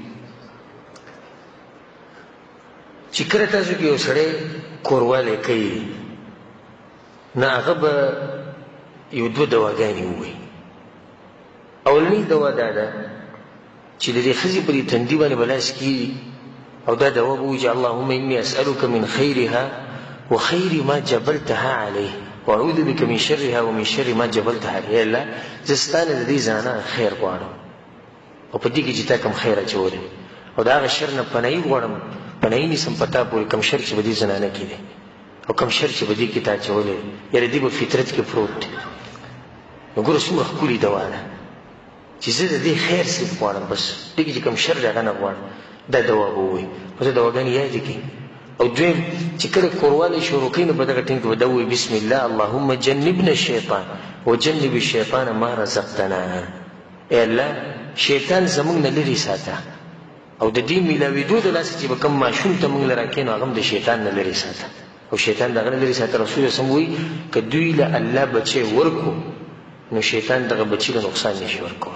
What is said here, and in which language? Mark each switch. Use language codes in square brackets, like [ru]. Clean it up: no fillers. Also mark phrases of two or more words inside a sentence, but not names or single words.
[ps] چې کله تاسو کې یو سړی کوروالی کوي نه هغه به یو دوه دواګانې ووایي اولنۍ دوا دا ده چې د دې ښځې په دې تندي باندې به لاس کېږي او دا دوا به وایي چې [ar] اللهم اني اسألك من خيرها وخير ما جبلتها عليه واعوذ بك من شرها ومن شر ما جبلتها عليه [ps] الله زه ستا نه د دې زنانه خیر غواړم او په دې کې چې تا کوم خیر اچولی او د هغه شر نه پناهي غواړم پناهي نیسم په تا پورې کوم شر چې به دې زنانه کې دی او کوم شر چې به دې کې تا اچولی یاره دې به فطرت کې پروت دی نو ګوره څومره ښکلې دوا ده چې زه د دې خیر صرف غواړم بس دې کې چې کوم شر دی هغه نه غواړم دا دوا به ووایي نو ته دواګانې یادې کړي او دویم چې کله کوروالی شروع کوي نو په دغه ټینګ کې به دا ووایي [ar] بسم الله اللهم جنبنا الشیطان وجنب الشیطان ما رزقتنا [ps] ای الله شیطان زموږ نه لرې ساته او د دې میلاوېدو د لاسه چې به کوم ماشوم ته موږ له راکوې نو هغه هم د شیطان نه لرې ساته او شیطان دغه لري ساته. رسول سم وی ک دوی له الله بچي ورکو نو شیطان دغه بچي له نقصان نشي ورکول.